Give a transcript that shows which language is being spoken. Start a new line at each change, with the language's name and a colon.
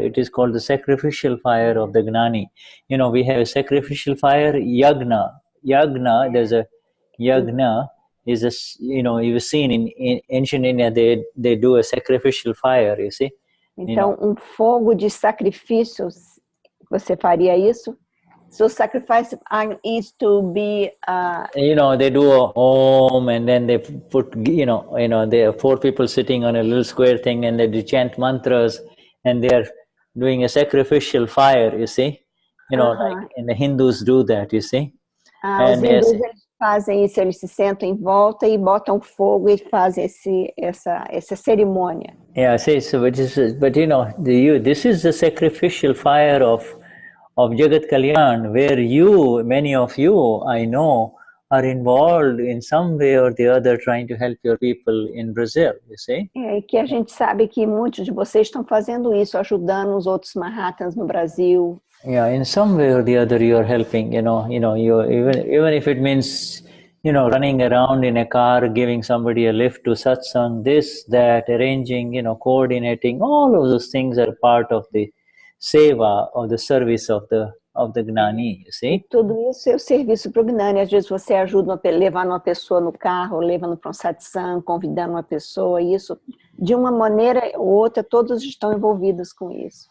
English: It is called the sacrificial fire of the Gnani. We have a sacrificial fire, yagna. There's a yagna is you've seen in ancient India, they do a sacrificial fire, you see.
Portuguese: Então, fogo de sacrifícios, você faria isso?
English: So sacrifice is to be... they do a om, and then they put, there are 4 people sitting on a little square thing, and they chant mantras, and they are doing a sacrificial fire, you see. Like, and the Hindus do that, you see.
Portuguese: Os hindus, eles fazem isso, eles se sentam em volta e botam fogo e fazem essa cerimônia.
English: Yeah, see, so but this is the sacrificial fire of Jagat Kalyan, where many of you, I know, are involved in some way or the other trying to help your people in Brazil, you see?
Portuguese: E que a gente sabe que muitos de vocês estão fazendo isso, ajudando os outros Mahatmas no Brasil.
English: Yeah, in some way or the other you are helping, you even if it means, running around in a car, giving somebody a lift to satsang, this, that, arranging, coordinating, all of those things are part of the seva, or the service of the Gnani, you see?
Portuguese: Tudo isso é o serviço para o Gnani. Às vezes você ajuda levando uma pessoa no carro, levando para um satsang, convidando uma pessoa, isso de uma maneira ou outra todos estão envolvidos com isso.